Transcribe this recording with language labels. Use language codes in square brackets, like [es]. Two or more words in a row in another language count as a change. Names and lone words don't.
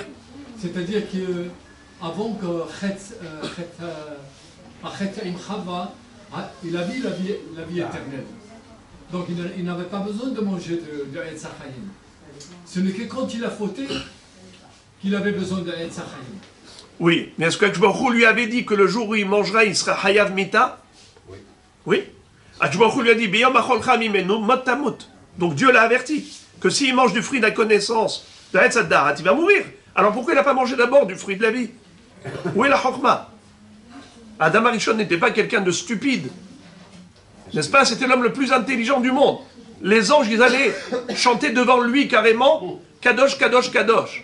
[fr] qu'avant que Chet Im Chava, il a vu la vie éternelle. Donc il n'avait pas besoin de manger de [he] עץ חיים. [fr] Ce n'est que quand il a fauté qu'il avait besoin de [he] עץ חיים. [fr] Oui, mais est-ce que Akshbaruch lui avait dit que le jour où il mangera, il sera [he] חייב מיתה? [fr] Oui. Oui. Akshbaruch lui a dit, [he] ביום אכלך ממנו מות תמות. [fr] Donc Dieu l'a averti que s'il mange du fruit de la connaissance, de [he] עץ הדעת, [fr] il va mourir. Alors pourquoi il n'a pas mangé d'abord du fruit de la vie? Où est la Chokma? Adam Arishon n'était pas quelqu'un de stupide. N'est-ce pas? C'était l'homme le plus intelligent du monde. Les anges, ils allaient chanter devant lui carrément, [he] קדוש קדוש קדוש.